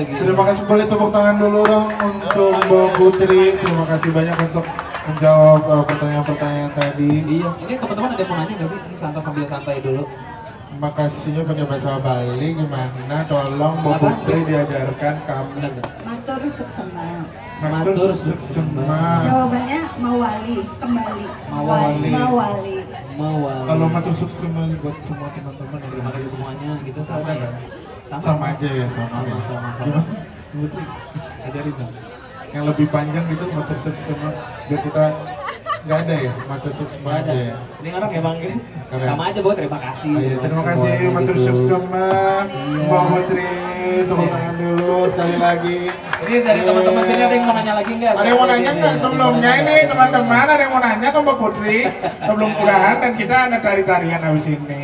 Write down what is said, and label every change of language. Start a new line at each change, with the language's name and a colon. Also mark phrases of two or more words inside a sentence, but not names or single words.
Indonesian: Terima kasih, boleh tepuk tangan dulu dong untuk Mbak Putri. Terima kasih banyak untuk menjawab pertanyaan-pertanyaan tadi. Iya, ini teman-teman ada yang mau nanya nggak sih? Ini sambil santai dulu. Makasihnya pakai bahasa Bali gimana? Tolong Mbak Putri diajarkan kami.
Balinese: Matur suksema. Matur suksema.
Indonesian: Jawabannya mawali, kembali. Mawali. Kalau
Balinese: matur suksema
Indonesian: buat semua teman-teman yang Terima kasih semuanya gitu sama ya. Sama aja ya, sama. Gimana? Putri, ajarin dong. Yang lebih panjang gitu
Balinese: matur suksema
Indonesian: biar kita nggak ada ya,
Balinese: matur suksema
Indonesian: aja ya. Ini orang emang sama aja buat terima kasih. Terima kasih
Balinese: matur suksema
Indonesian: Mbak Putri. Tepuk tangan dulu sekali lagi. Ini dari teman-teman sini ada yang mau nanya lagi nggak? Ada yang mau nanya nggak sebelumnya ini teman-teman? Ada yang mau nanya ke Mbak Putri sebelum udahan dan kita ada tari-tarian habis ini.